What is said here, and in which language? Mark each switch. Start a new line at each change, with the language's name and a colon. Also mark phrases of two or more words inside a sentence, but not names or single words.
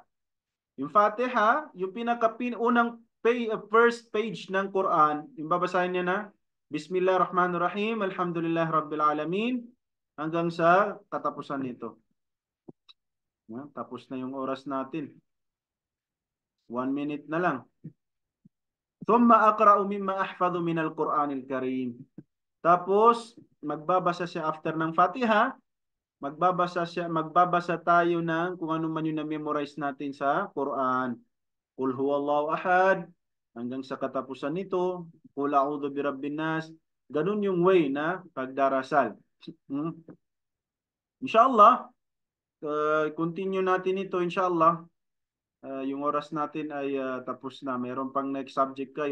Filipino: Yung Fatiha, yung unang
English: first page
Filipino: ng Quran, yung babasahin niya na,
Arabic: بسم الله الرحمن الرحيم، الحمد لله رب العالمين,
Filipino: hanggang sa katapusan nito. Tapos na yung oras natin. 1 minute na lang.
Arabic: ثم أقرأ مما أحفظ من القرآن الكريم.
Filipino: Tapos, magbabasa siya after ng Fatiha, magbabasa tayo ng kung ano man yung na-memorize natin sa Quran.
Arabic: قل هو الله أحد,
Filipino: hanggang sa katapusan nito,
Arabic: قل أعوذ برب الناس.
Filipino: Ganun yung way na pagdarasal. Inshallah, continue natin ito inshallah. Yung oras natin ay tapos na. Meron pang
English: next subject
Filipino: kayo.